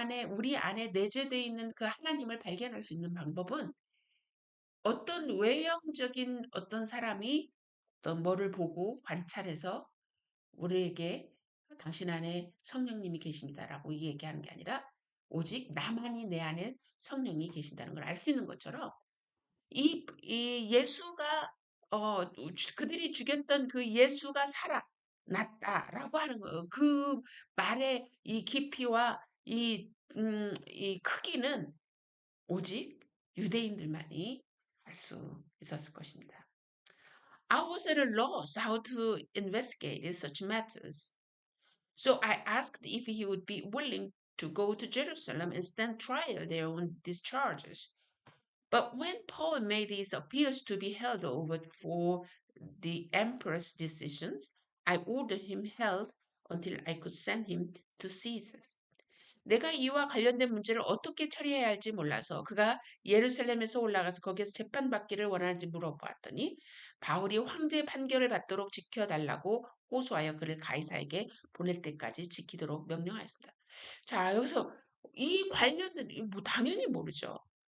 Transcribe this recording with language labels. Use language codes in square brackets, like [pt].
[ko] 우리 안에 내재되어 있는 그 하나님을 발견할 수 있는 방법은 어떤 외형적인 어떤 사람이 어떤 뭐를 보고 관찰해서 우리에게 당신 안에 성령님이 계십니다라고 얘기하는 게 아니라 오직 나만이 내 안에 성령이 계신다는 걸 알 수 있는 것처럼 이 예수가 그들이 죽였던 그 예수가 살아났다라고 하는 거예요. 그 말의 이 깊이와 이 크기는 오직 유대인들만이 알 수 있었을 것입니다. [en] I was at a loss how to investigate such matters. So I asked if he would be willing to go to Jerusalem and stand trial there on these charges. But when Paul made his appeals to be held over for the emperor's decisions, I ordered him held until I could send him to Caesar. [ko] 내가 이와 관련된 문제를 어떻게 처리해야 할지 몰라서 그가 예루살렘에서 올라가서 거기에서 재판받기를 원하는지 물어보았더니 바울이 황제 판결을 받도록 지켜달라고 호소하여 그를 가이사에게 보낼 때까지 지키도록 명령하였습니다. 자, 여기서 이 관련된 뭐 당연히 모르죠.